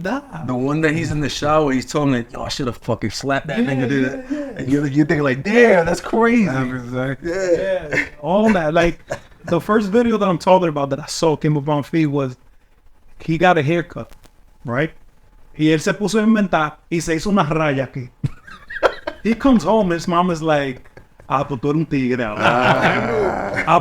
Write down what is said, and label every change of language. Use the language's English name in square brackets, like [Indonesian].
[English] The one that he's in the shower, he's talking like, "Yo, I should have fucking slapped that nigga." And you think like, "Damn, that's crazy." Yeah, all that. Like, the first video that I'm talking about that I saw came up on feed was he got a haircut, right? [Spanish] Y él se puso a inventar y se hizo una raya aquí. [English] He comes home, his mom is like, [Spanish] pues tú eres un tigre ahora.